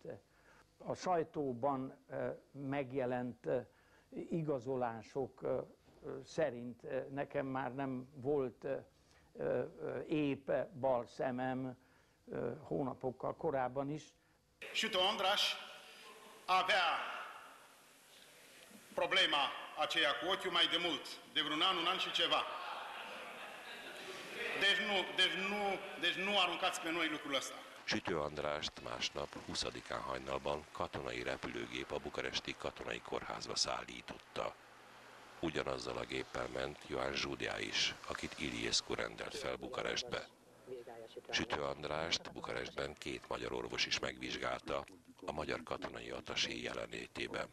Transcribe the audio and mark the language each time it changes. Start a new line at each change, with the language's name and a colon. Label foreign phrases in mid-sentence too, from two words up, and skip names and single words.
Hungarian: A sajtóban megjelent igazolások szerint nekem már nem volt épp bal szemem hónapokkal korábban is.
Romanian: Sütő András avea problema aceea cu ochiul mai de mult, de vreun an și ceva. Deci nu aruncați pe noi lucrul ăsta.
Hungarian: Sütő Andrást másnap 20-án hajnalban katonai repülőgép a bukaresti katonai kórházba szállította. Ugyanazzal a géppel ment Ioan Zsudea is, akit Iliescu rendelt fel Bukarestbe. Sütő Andrást Bukarestben 2 magyar orvos is megvizsgálta, a magyar katonai attasé jelenlétében.